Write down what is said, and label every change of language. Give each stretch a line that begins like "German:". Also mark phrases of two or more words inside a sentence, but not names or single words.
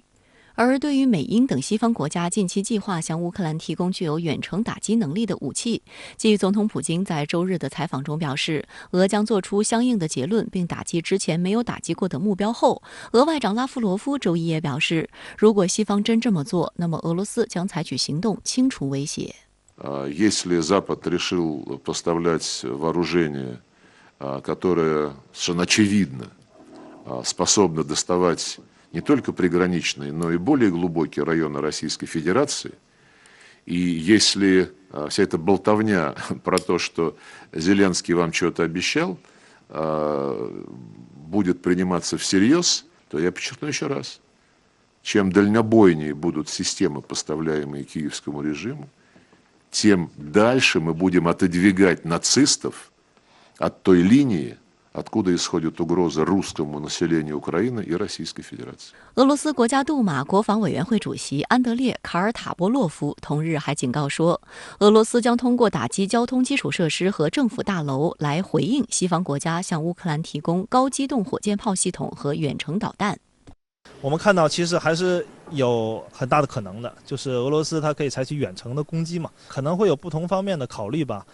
Chinese: 而对于美英等西方国家近期计划向乌克兰提供具有远程打击能力的武器，继总统普京在周日的采访中表示，俄将做出相应的结论并打击之前没有打击过的目标后，俄外长拉夫罗夫周一也表示，如果西方真这么做，那么俄罗斯将采取行动清除威胁。
Russian: Если Запад решил поставлять вооружение, которое совершенно очевидно способно доставать не только приграничные, но и более глубокие районы Российской Федерации, и если вся эта болтовня про то, что Зеленский вам что-то обещал, будет приниматься всерьез, то я подчеркну еще раз, чем дальнобойнее будут системы, поставляемые киевскому режиму, тем дальше мы будем отодвигать нацистов от той линии, откуда исходит угроза русскому населению Украины и Российской Федерации.
Chinese: 俄罗斯国家杜马国防委员会主席安德烈·卡尔塔波洛夫同日还警告说，俄罗斯将通过打击交通基础设施和政府大楼来回应西方国家向乌克兰提供高机动火箭炮系统和远程导弹。我们看到其实还是有很大的可能的，就是俄罗斯它可以采取远程的攻击嘛，可能会有不同方面的考虑吧。